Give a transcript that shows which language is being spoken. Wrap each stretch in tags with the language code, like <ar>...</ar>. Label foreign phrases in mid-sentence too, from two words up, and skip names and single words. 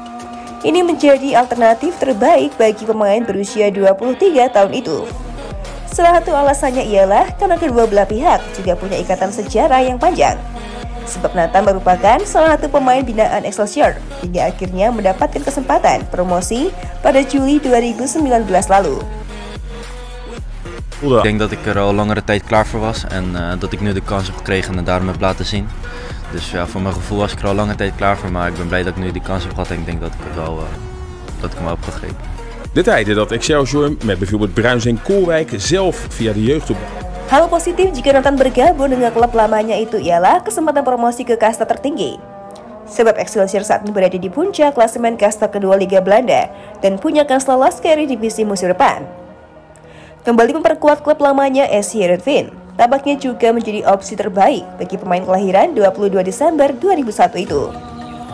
<id>Ini menjadi alternatif terbaik bagi pemain berusia 23 tahun itu. Salah satu alasannya ialah karena kedua belah pihak juga punya ikatan sejarah yang panjang. Sebab Nathan merupakan salah satu pemain binaan Excelsior hingga akhirnya mendapatkan kesempatan promosi pada Juli 2019 lalu.</id> <nl>Ik denk dat ik er al langere tijd klaar voor was en dat ik nu de kans heb gekregen en daarom heb laten zien. Dus ja, voor mijn gevoel was ik er al lange tijd klaar voor, maar ik ben blij dat ik nu die kans heb gehad en ik denk dat ik het wel, dat ik hem wel heb gegrepen. De tijden dat Excelsior met bijvoorbeeld Bruins en Koolwijk zelf via de jeugdopleiding.</nl> <id>Hal positif jika Nathan bergabung dengan klub lamanya itu ialah kesempatan promosi ke kasta tertinggi. Sebab Excelsior saat ini berada di puncak klasemen kasta kedua Liga Belanda dan punya kans lolos ke divisi musim depan. Kembali memperkuat klub lamanya SC Heerenveen tampaknya juga menjadi opsi terbaik bagi pemain kelahiran 22 Desember 2001 itu.</id>